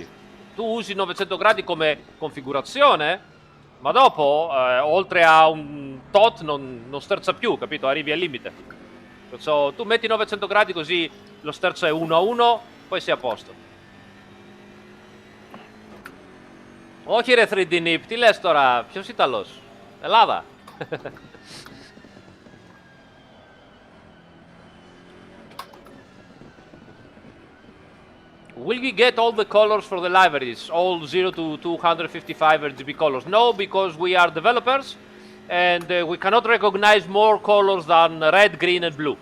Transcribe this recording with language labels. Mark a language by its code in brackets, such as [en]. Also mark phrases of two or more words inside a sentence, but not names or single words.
[it] Tu usi 900 gradi come configurazione, ma dopo, oltre a un tot, non sterza più, capito? Arrivi al limite. Perciò tu metti 900 gradi così lo sterzo è 1 a 1, poi sei a posto. [el] O κύριε 3D Nip, τι λες τώρα, ποιος Ιταλός? Ελλάδα. [en] Will we get all the colors for the liveries, all 0 to 255 RGB colors? No, because we are developers and we cannot recognize more colors than red, green and blue.